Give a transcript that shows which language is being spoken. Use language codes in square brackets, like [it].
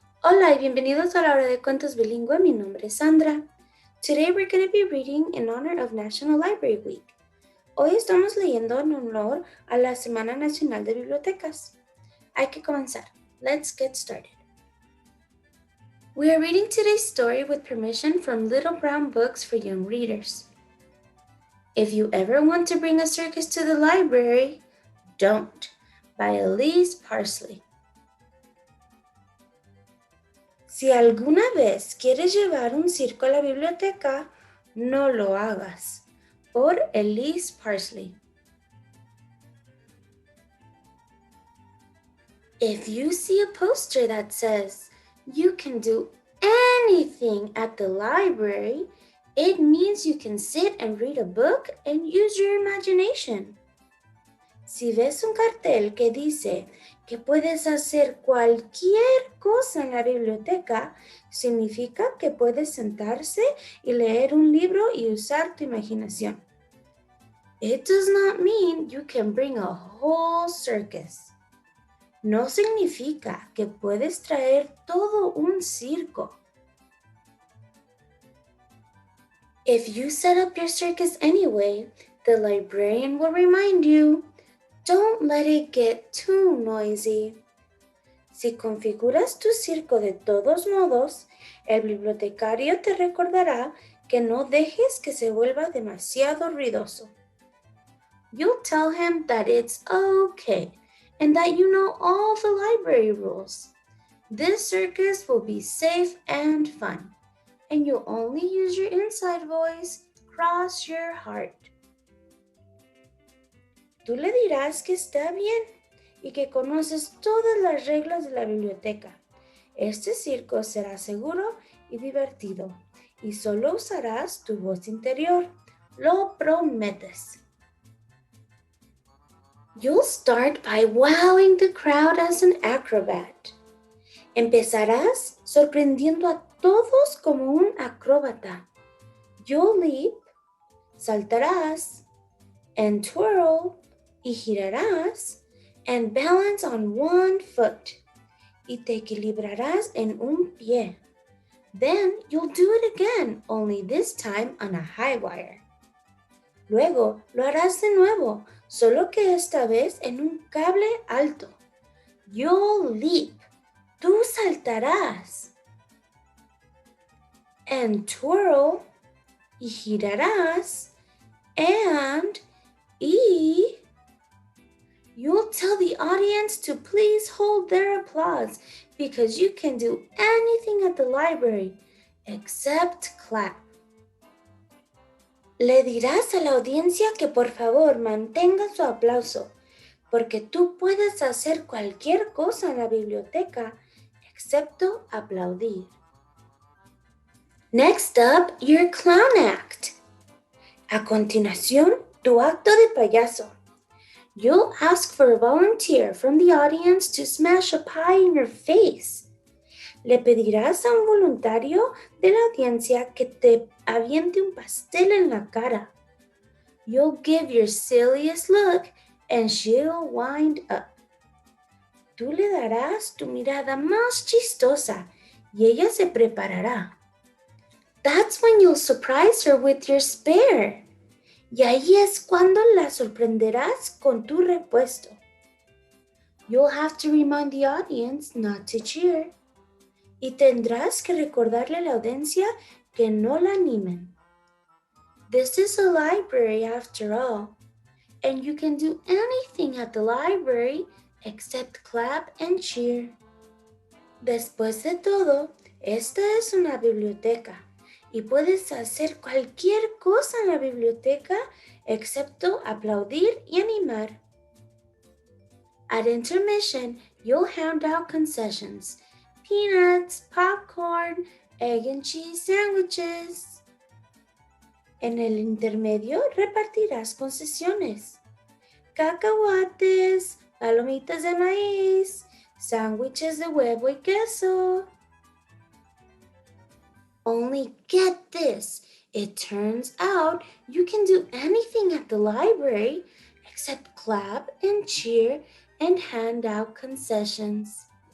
[es] Hola y bienvenidos a la hora de cuentos bilingüe. Mi nombre es Sandra. [en] Today we're going to be reading in honor of National Library Week. [es] Hoy estamos leyendo en honor a la Semana Nacional de Bibliotecas. Hay que comenzar. [en] Let's get started. We are reading today's story with permission from Little Brown Books for Young Readers. If you ever want to bring a circus to the library, don't. By Elise Parsley. [es] Si alguna vez quieres llevar un circo a la biblioteca, no lo hagas. Por Elise Parsley. [en] If you see a poster that says, "You can do anything at the library," it means you can sit and read a book and use your imagination. [es] Si ves un cartel que dice que puedes hacer cualquier cosa en la biblioteca, significa que puedes sentarse y leer un libro y usar tu imaginación. [en] It does not mean you can bring a whole circus. [es] No significa que puedes traer todo un circo. [en] If you set up your circus anyway, the librarian will remind you, don't let it get too noisy. [es] Si configuras tu circo de todos modos, el bibliotecario te recordará que no dejes que se vuelva demasiado ruidoso. [en] You'll tell him that it's okay and that you know all the library rules. This circus will be safe and fun, and you'll only use your inside voice. Cross your heart. [es] Tú le dirás que está bien y que conoces todas las reglas de la biblioteca. Este circo será seguro y divertido y solo usarás tu voz interior. Lo prometes. [en] You'll start by wowing the crowd as an acrobat. [es] Empezarás sorprendiendo a todos como un acróbata. [en] You'll leap, [es] saltarás, [en] and twirl, [es] y girarás, [en] and balance on one foot, [es] y te equilibrarás en un pie. [en] Then you'll do it again, only this time on a high wire. [es] Luego lo harás de nuevo, solo que esta vez en un cable alto. [en] You'll leap, [es] tú saltarás, [en] and twirl, [es] y girarás, [en] and you'll tell the audience to please hold their applause because you can do anything at the library except clap. [es] Le dirás a la audiencia que por favor mantenga su aplauso porque tú puedes hacer cualquier cosa en la biblioteca excepto aplaudir. [en] Next up, your clown act. [es] A continuación, tu acto de payaso. [en] You'll ask for a volunteer from the audience to smash a pie in your face. [es] Le pedirás a un voluntario de la audiencia que te aviente un pastel en la cara. [en] You'll give your silliest look and she'll wind up. [es] Tú le darás tu mirada más chistosa y ella se preparará. [en] That's when you'll surprise her with your spare. [es] Y ahí es cuando la sorprenderás con tu repuesto. [en] You'll have to remind the audience not to cheer. [es] Y tendrás que recordarle a la audiencia que no la animen. [en] This is a library after all, and you can do anything at the library except clap and cheer. [es] Después de todo, esta es una biblioteca. Y puedes hacer cualquier cosa en la biblioteca excepto aplaudir y animar. [en] At intermission, you'll hand out concessions, peanuts, popcorn, egg and cheese sandwiches. [es] En el intermedio repartirás concesiones, cacahuates, palomitas de maíz, sándwiches de huevo y queso. [en] Only get this, it turns out you can do anything at the library except clap and cheer and hand out concessions.